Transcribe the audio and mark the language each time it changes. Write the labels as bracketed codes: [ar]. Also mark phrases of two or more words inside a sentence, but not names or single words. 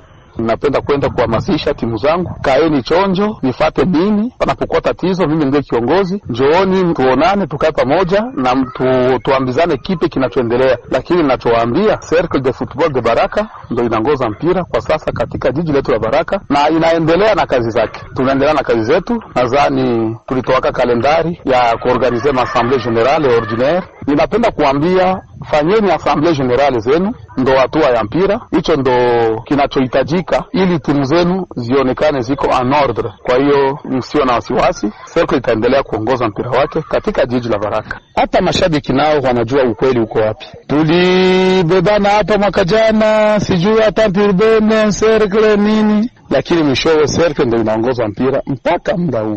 [sw] Napenda kwenda kuhamasisha timu zangu, kaeni chonjo, nifate mimi panapokuwa tatizo, mimi ndiye kiongozi, njooni tuonane, tukae pamoja na tuambizane kipi kinachoendelea. Lakini ninachowaambia, Cercle de Football de Baraka ndio inaongoza mpira kwa sasa katika jiji letu la Baraka na inaendelea na kazi zake. Tunaendelea na kazi zetu. Nadhani tulitowaka kalendari ya kuorganize [fr] assemblée générale ordinaire. [sw] Ninapenda kuambia, fanyeni [fr] assemblée générale [sw] zenu, ndo hatua ya mpira. Hicho ndo kinachohitajika ili timu zenu zionekane ziko [fr] en ordre. [sw] Kwa hiyo msio na wasiwasi, Cercle itaendelea kuongoza mpira wake katika jiji la Baraka. Hata mashabiki nao wanajua ukweli uko wapi. Tulibebana hapa mwaka jana, sijui hata Pirbene Cercle nini, lakini mwishowe Cercle ndio inaongoza mpira mpaka muda huu.